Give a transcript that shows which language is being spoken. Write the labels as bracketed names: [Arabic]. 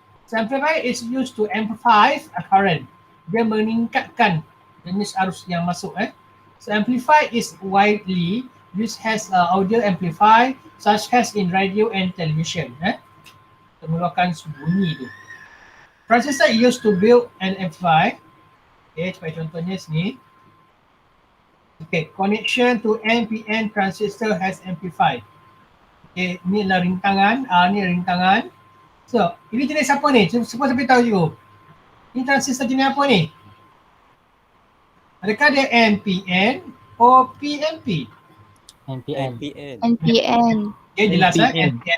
[English] Amplifier is used to amplify a current. [Malay] Dia meningkatkan jenis arus yang masuk. [English] So amplifier is widely used as audio amplifier such as in radio and television. [Malay] Untuk mengeluarkan bunyi tu. [English] Transistor used to build an amplifier. [Malay] Okay, sebagai contohnya sini. [English] Okay, connection to NPN transistor has amplified. [Malay] Okay, ni adalah rintangan. Ni rintangan. So, ini jenis apa ni? Semua sampai tahu juga. Ini transistor jenis apa ni? Adakah dia NPN atau PNP? [English] NPN. [Malay] Okay, jelas NPN.